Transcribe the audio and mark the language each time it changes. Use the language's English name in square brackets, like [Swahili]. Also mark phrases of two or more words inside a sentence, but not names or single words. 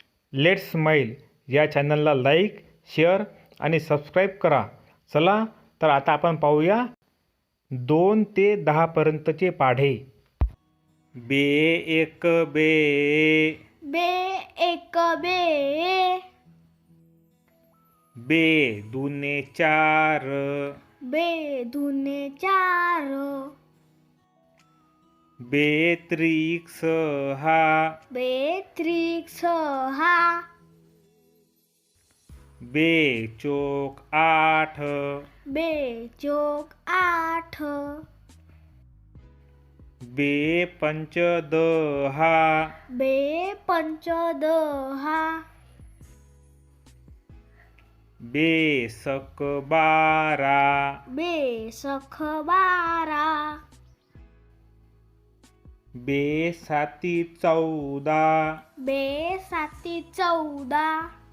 [Marathi] लेट्स स्माईल या चॅनलला लाईक, शेअर आणि सबस्क्राईब करा. चला तर आता आपण पाहूया 2 ते 10 पर्यंतचे पाढे. बे एक बे, बे एक बे, बे दुने चार, बे दुने चार, बे त्रिक सहा, बे त्रिक सहा, बे चोक आठ, बे चोक आठ, बे पंच दहा, बे पंच दहा, बे सक बारा, बे सख बारा, बे साती 14, बे साती 14,